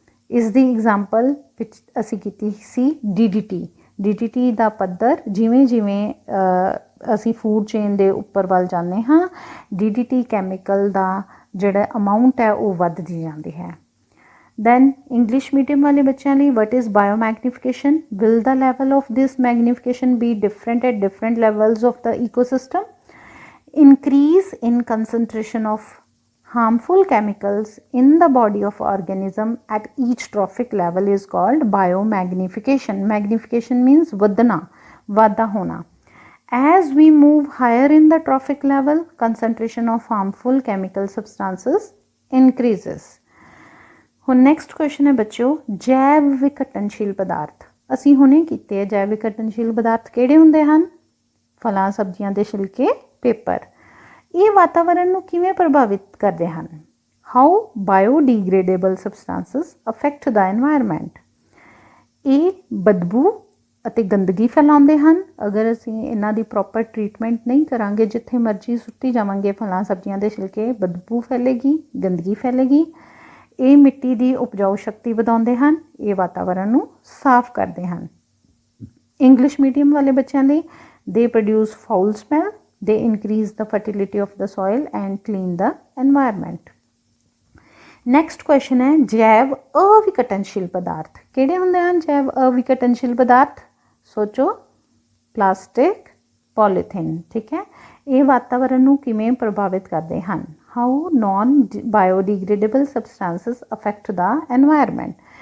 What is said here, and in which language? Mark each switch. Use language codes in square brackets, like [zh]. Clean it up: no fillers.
[pa] ਇਸ ਦੀ ਐਗਜ਼ਾਮਪਲ ਵਿੱਚ ਅਸੀਂ ਕੀਤੀ ਸੀ DDT ਦਾ ਪੱਧਰ ਜਿਵੇਂ ਜਿਵੇਂ ਅਸੀਂ ਫੂਡ ਚੇਨ ਦੇ ਉੱਪਰ ਵੱਲ ਜਾਂਦੇ ਹਾਂ, DDT ਕੈਮੀਕਲ ਦਾ ਜਿਹੜਾ ਅਮਾਊਂਟ ਹੈ ਉਹ ਵੱਧਦੀ ਜਾਂਦੀ ਹੈ। [en] then English medium [pa] ਵਾਲੇ ਬੱਚਿਆਂ ਲਈ [en] What is biomagnification? Will the level of this magnification be different at different levels of the ecosystem? Increase in concentration of harmful chemicals in the body of organism at each trophic level is called biomagnification. Magnification means [pa] vadna, vada hona. [en] As we move higher in the trophic level, concentration of harmful chemical substances increases. [pa] ਹੁਣ next question ਹੈ ਬੱਚਿਓ, ਜੈਵ ਵਿਘਟਨਸ਼ੀਲ ਪਦਾਰਥ। ਅਸੀਂ ਹੁਣੇ ਕੀਤੇ ਹੈ ਜੈਵ ਵਿਘਟਨਸ਼ੀਲ ਪਦਾਰਥ ਕਿਹੜੇ ਹੁੰਦੇ ਹਨ? ਫਲਾਂ ਸਬਜ਼ੀਆਂ ਦੇ ਛਿਲਕੇ, ਪੇਪਰ। ਇਹ ਵਾਤਾਵਰਣ ਨੂੰ ਕਿਵੇਂ ਪ੍ਰਭਾਵਿਤ ਕਰਦੇ ਹਨ? [en] How biodegradable substances affect the environment. [pa] ਇਹ ਬਦਬੂ ਅਤੇ ਗੰਦਗੀ ਫੈਲਾਉਂਦੇ ਹਨ। ਅਗਰ ਅਸੀਂ ਇਹਨਾਂ ਦੀ ਪ੍ਰੋਪਰ ਟਰੀਟਮੈਂਟ ਨਹੀਂ ਕਰਾਂਗੇ, ਜਿੱਥੇ ਮਰਜ਼ੀ ਸੁੱਟੀ ਜਾਵਾਂਗੇ ਫਲਾਂ ਸਬਜ਼ੀਆਂ ਦੇ ਛਿਲਕੇ, ਬਦਬੂ ਫੈਲੇਗੀ, ਗੰਦਗੀ ਫੈਲੇਗੀ। ਇਹ ਮਿੱਟੀ ਦੀ ਉਪਜਾਊ ਸ਼ਕਤੀ ਵਧਾਉਂਦੇ ਹਨ, ਇਹ ਵਾਤਾਵਰਣ ਨੂੰ ਸਾਫ਼ ਕਰਦੇ ਹਨ। ਇੰਗਲਿਸ਼ ਮੀਡੀਅਮ ਵਾਲੇ ਬੱਚਿਆਂ ਲਈ [en] they produce foul smell, they increase the fertility of the soil and clean the environment. [pa] Next question ਹੈ ਜੈਵ ਅਵਿਘਟਨਸ਼ੀਲ ਪਦਾਰਥ ਕਿਹੜੇ ਹੁੰਦੇ ਹਨ? ਜੈਵ ਅਵਿਘਟਨਸ਼ੀਲ ਪਦਾਰਥ ਸੋਚੋ, ਪਲਾਸਟਿਕ, ਪੋਲੀਥੀਨ। ਠੀਕ ਹੈ, ਇਹ ਵਾਤਾਵਰਣ ਨੂੰ ਕਿਵੇਂ ਪ੍ਰਭਾਵਿਤ ਕਰਦੇ ਹਨ? [en] How non biodegradable substances affect the environment.